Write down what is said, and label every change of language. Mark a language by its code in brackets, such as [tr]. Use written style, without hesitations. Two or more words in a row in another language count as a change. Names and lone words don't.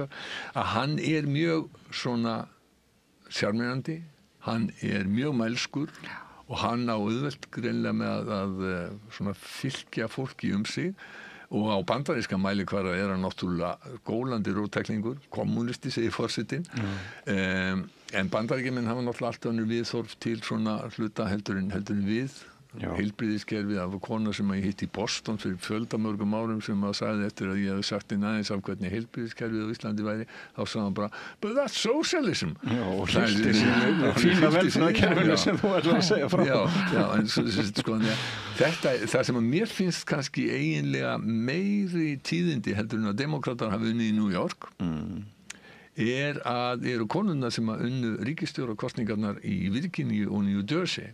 [is] að hann mjög svona sjarmerandi, hann mjög mælskur og hann á auðvelt greinlega með að svona fylgja fólki sig og á bandaríska mælikvarða hann náttúrulega gólandi róttæklingur, kommunisti segir forsetinn, en Bandaríkjamenn hafa náttúrulega alltaf önnur viðhorf til svona hluta heldur en við. Heilbrigðiskerfið af kona sem ég hitti í Boston fyrir fjöldamörgum árum sem sagði eftir að ég hefði sagt aðeins af hvernig heilbrigðiskerfið á Íslandi væri, þá sagði hann bara [en] but that's socialism. [is] Já, og hlýtti sér fína velferðarkerfinu sem þú ætlar að segja frá. Já, en sko það sem að mér finnst kannski eiginlega meiri tíðindi heldur en að demókratar hafa unnið í New York að eru konurnar sem að unnu ríkisstjórnarkosningarnar í Virginíu og New Jersey.